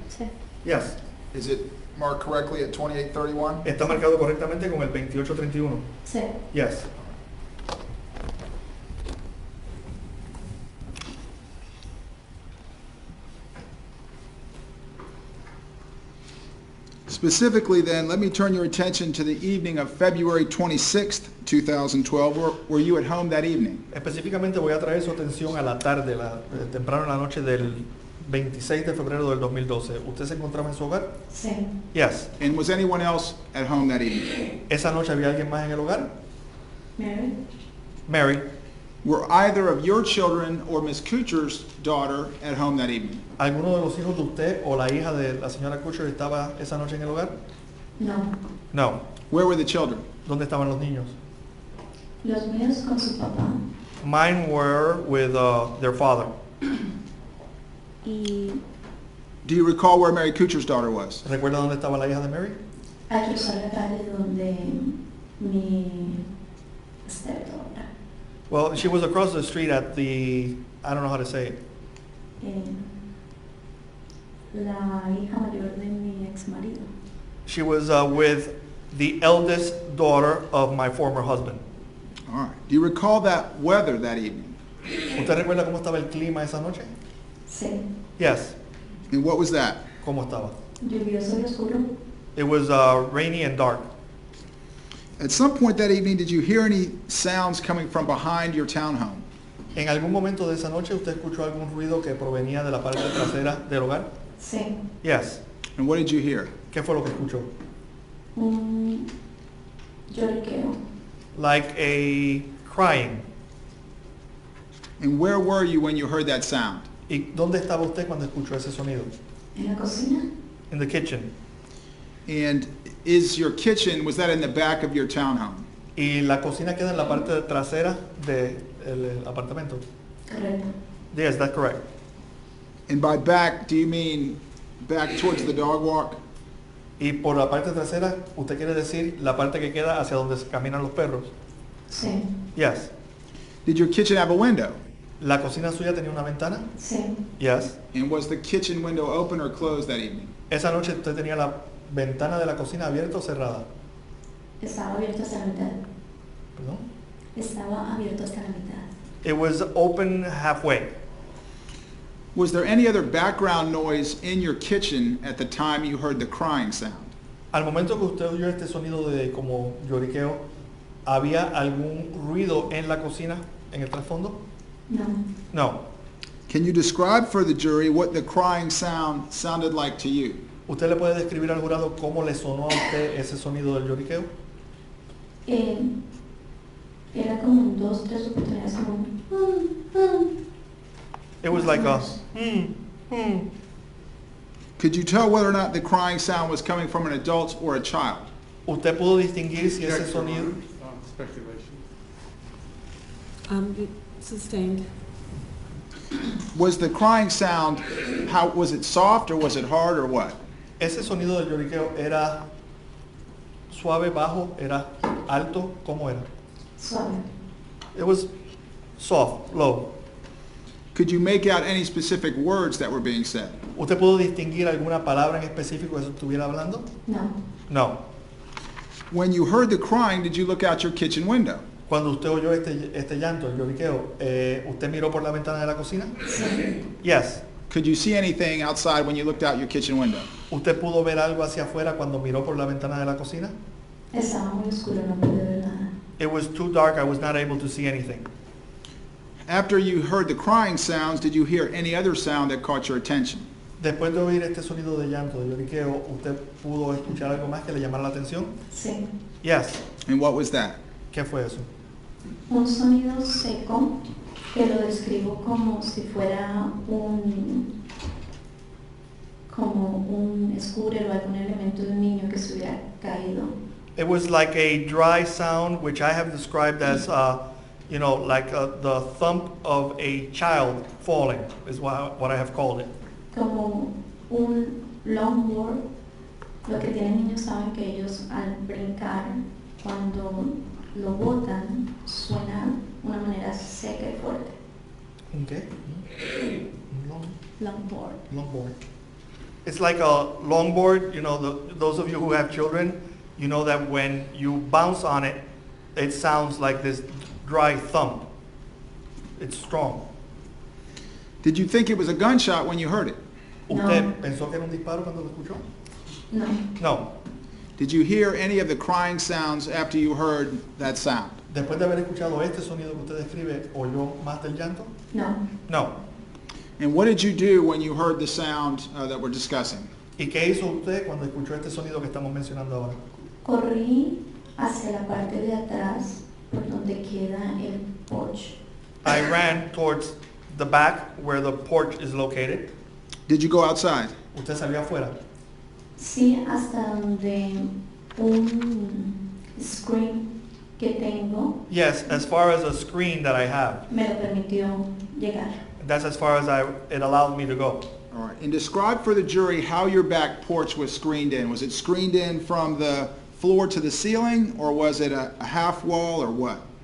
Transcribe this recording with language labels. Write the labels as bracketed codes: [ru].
[es] Sí. [en] Yes. Is it marked correctly at 2831? [es] ¿Está marcado correctamente con el 2831? Sí. [en] Yes. Specifically then, let me turn your attention to the evening of February 26th, 2012. Were you at home that evening? [es] Específicamente voy a traer su atención a la tarde, temprano en la noche del 26 de febrero del 2012. ¿Usted se encontraba en su hogar? Sí. [en] Yes. And was anyone else at home that evening? [es] ¿Esa noche había alguien más en el hogar? Mary. [en] Mary. Were either of your children or Miss Kuchar's daughter at home that evening? [es] ¿Alguno de los hijos de usted o la hija de la señora Kutcher estaba esa noche en el hogar? No. [en] No. Where were the children? [es] ¿Dónde estaban los niños? Los míos con su papá. [en] Mine were with their father. [es] Y [en] Do you recall where Mary Kuchar's daughter was? [es] ¿Recuerda dónde estaba la hija de Mary? hay que usar la calle donde mi stepdaughter. [en] Well, she was across the street at the, I don't know how to say it. [es] La hija mayor de mi ex marido. [en] She was with the eldest daughter of my former husband. All right. Do you recall that weather that evening? [es] ¿Usted recuerda cómo estaba el clima esa noche? Sí. [en] Yes. And what was that? [es] ¿Cómo estaba? Lluvioso y oscuro. [en] It was rainy and dark. At some point that evening, did you hear any sounds coming from behind your townhome? [es] ¿En algún momento de esa noche usted escuchó algún ruido que provenía de la parte trasera del hogar? Sí. [en] Yes. And what did you hear? [es] ¿Qué fue lo que escuchó? Un lloriqueo. [en] Like a crying. And where were you when you heard that sound? [es] ¿Y dónde estaba usted cuando escuchó ese sonido? En la cocina. [en] In the kitchen. And is your kitchen, was that in the back of your townhome? [es] Y la cocina queda en la parte trasera del apartamento. Correcto. [en] Yes, that's correct. And by back, do you mean back towards the dog walk? [es] Y por la parte trasera, ¿usted quiere decir la parte que queda hacia donde caminan los perros? Sí. [en] Yes. Did your kitchen have a window? [es] ¿La cocina suya tenía una ventana? Sí. [en] Yes. And was the kitchen window open or closed that evening? [es] Esa noche usted tenía la ventana de la cocina abierta o cerrada. Estaba abierto hasta la mitad. Perdón. Estaba abierto hasta la mitad. [en] It was open halfway. Was there any other background noise in your kitchen at the time you heard the crying sound? [es] Al momento que usted oyó este sonido de como lloriqueo, ¿había algún ruido en la cocina, en el trasfondo? No. [en] No. Can you describe for the jury what the crying sound sounded like to you? [es] ¿Usted le puede describir al jurado cómo le sonó a usted ese sonido del lloriqueo? Era como 2, 3 oportunidades como [en] It was like a Could you tell whether or not the crying sound was coming from an adult or a child? [es] ¿Usted pudo distinguir si ese sonido? [en] Speculation. Sustained. Was the crying sound, how was it soft or was it hard or what? [es] Ese sonido del lloriqueo era suave, bajo, era alto, ¿cómo era? suave. [en] It was soft, low. Could you make out any specific words that were being said? [es] ¿Usted pudo distinguir alguna palabra en específico que se estuviera hablando? No. [en] No. When you heard the crying, did you look out your kitchen window? [es] Cuando usted oyó este llanto, el lloriqueo, ¿usted miró por la ventana de la cocina? Sí. [en] Yes. Could you see anything outside when you looked out your kitchen window? [es] ¿Usted pudo ver algo hacia afuera cuando miró por la ventana de la cocina? Estaba muy oscuro, no pude ver nada. [en] It was too dark, I was not able to see anything. After you heard the crying sounds, did you hear any other sound that caught your attention? [es] Después de oír este sonido de llanto, de lloriqueo, ¿usted pudo escuchar algo más que le llamara la atención? Sí. [en] Yes. And what was that? [es] ¿Qué fue eso? Un sonido seco que lo describo como si fuera como un scooter o algún elemento de un niño que se hubiera caído. [en] It was like a dry sound, which I have described as, like the thump of a child falling, is what I have called it. [es] Como un longboard. Lo que tienen niños saben que ellos al brincar, cuando lo botan, suena de una manera seca y fuerte. [en] Okay. Longboard. Longboard. It's like a longboard, those of you who have children, you know that when you bounce on it, it sounds like this dry thump. It's strong. Did you think it was a gunshot when you heard it? [es] ¿Usted pensó que era un disparo cuando lo escuchó? No. [en] No. Did you hear any of the crying sounds after you heard that sound? [es] Después de haber escuchado este sonido que usted describe, ¿oyó más del llanto? No. [en] No. And what did you do when you heard the sound that we're discussing? [es] ¿Y qué hizo usted cuando escuchó este sonido que estamos mencionando ahora? Corrí hacia la parte de atrás por donde queda el porch. [en] I ran towards the back where the porch is located. Did you go outside? [es] ¿Usted salió afuera? Sí, hasta donde un screen que tengo [en] Yes, as far as a screen that I have. [es] me lo permitió llegar. [en] That's as far as it allowed me to go. All right. And describe for the jury how your back porch was screened in. Was it screened in from the floor to the ceiling, or was it a half wall, or what?